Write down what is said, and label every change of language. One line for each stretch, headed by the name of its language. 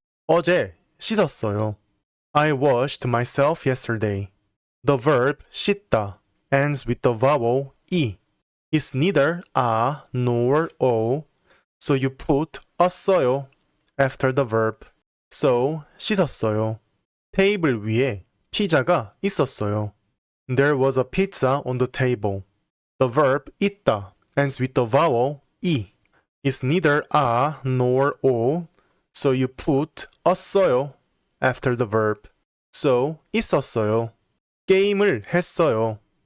Korean: 어제 씻었어요.
English: I washed myself yesterday. The verb 씻다 ends with the vowel 이. It's neither 아 nor 오, so you put 었어요 after the verb. So 씻었어요.
Korean: 테이블 위에 피자가 있었어요.
English: There was a pizza on the table. The verb 있다 ends with the vowel 이. It's neither 아 nor 오, so you put 었어요 after the verb.
Korean: So 있었어요. 게임을 했어요.